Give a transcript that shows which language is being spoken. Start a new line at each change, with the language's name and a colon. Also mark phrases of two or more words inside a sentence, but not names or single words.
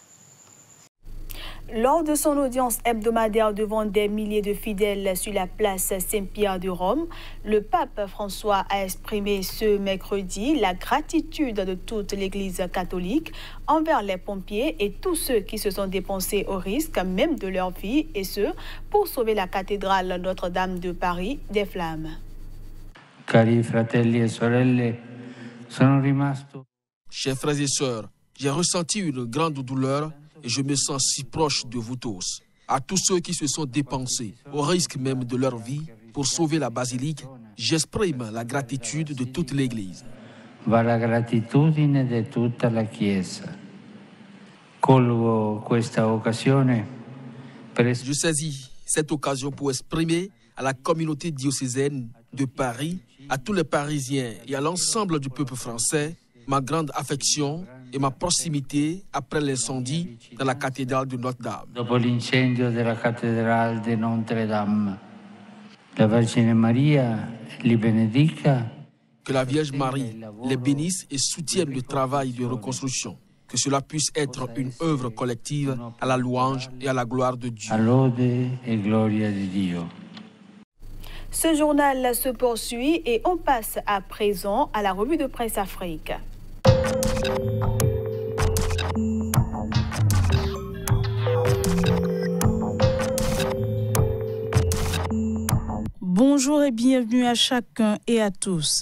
French: Lors de son audience hebdomadaire devant des milliers de fidèles sur la place Saint-Pierre de Rome, le pape François a exprimé ce mercredi la gratitude de toute l'Église catholique envers les pompiers et tous ceux qui se sont dépensés au risque même de leur vie, et ce, pour sauver la cathédrale Notre-Dame de Paris des flammes.
Italian: Cari fratelli e sorelle, sono rimasto.
French: Chers frères et sœurs, j'ai ressenti une grande douleur et je me sens si proche de vous tous. À tous ceux qui se sont dépensés, au risque même de leur vie, pour sauver la basilique, j'exprime la gratitude de toute l'Église.
Italian: Va la gratitudine di tutta la Chiesa. Colgo questa occasione per...
French: Je saisis cette occasion pour exprimer à la communauté diocésaine de Paris, à tous les Parisiens et à l'ensemble du peuple français, ma grande affection et ma proximité après l'incendie dans la cathédrale de Notre-Dame.
Italian: Dopo l'incendio della cattedrale di Notre-Dame, la Vergine Maria li benedica.
French: Que la Vierge Marie les bénisse et soutienne le travail de reconstruction. Que cela puisse être une œuvre collective à la louange et à la gloire de Dieu.
Italian: A lode e gloria di Dio.
French: Ce journal se poursuit et on passe à présent à la revue de presse Afrique. Bonjour et bienvenue à chacun et à tous.